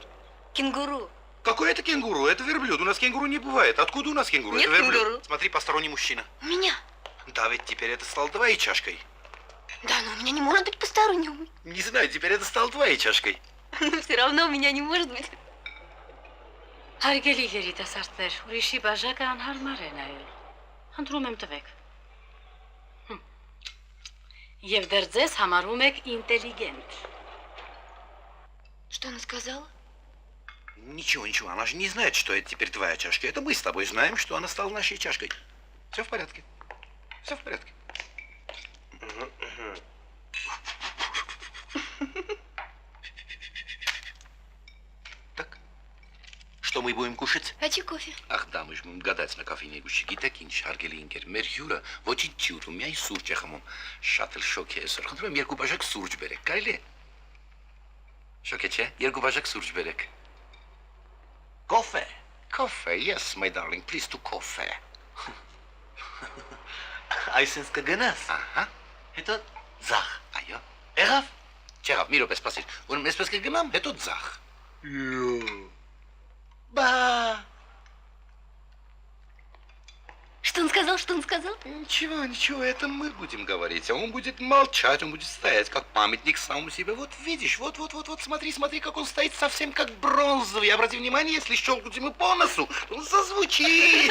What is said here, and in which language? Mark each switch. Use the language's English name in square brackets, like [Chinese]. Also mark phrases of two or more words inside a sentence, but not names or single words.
[Russian] Кенгуру. Какой это кенгуру? Это верблюд. У нас кенгуру не бывает. Откуда у нас кенгуру? Нет Это верблюд. кенгуру. Смотри, посторонний мужчина. У меня. Да, ведь теперь это стало твоей чашкой. Да, но у меня не может быть постороннего. Не знаю, теперь это стало твоей чашкой. Но все равно у меня не может быть. [Armenian] Հարգելի երիտասարդներ, ուրիշի բաժակը անհարմար է նայել։ Խնդրում եմ տվեք։ Եվ դեռ ձեզ համարում եք ինտելիգենտ։ [Russian] Что она сказала? Ничего, она же не знает, что это теперь твоя чашка. Это мы с тобой знаем, что она стала нашей чашкой. Все в порядке. Все в порядке. Так, что мы будем кушать? Хочу кофе. Ах да, мы же будем гадать на кофейной гуще. [Armenian] Գիտեք ինչ, հարգելի ընկեր, մեր հյուրը ոչինչ չի ուտում, միայն սուրճ է խմում։ Շատ էլ շոկ է այսօր։ Խնդրում եմ երկու բաժակ սուրճ բերեք, կարելի է։ Շոկ է, չէ՞։ Երկու բաժակ սուրճ բերեք։ Coffee. [English] Coffee, yes, my darling, please to coffee. [Armenian] Այսինքն կգնաս։ Ահա, Հետո ձախ։ այո։ Եղավ։ Չեղավ, մի րոպե սպասիր։ Ուրեմն այսպես կգնամ, հետո ձախ։ Բա։ [Russian] Что он сказал? Что он сказал? Ничего, это мы будем говорить, а он будет молчать, он будет стоять, как памятник самому себе. Вот видишь, вот, смотри, как он стоит совсем как бронзовый. Обрати внимание, если щелкнуть ему по носу, то он зазвучит.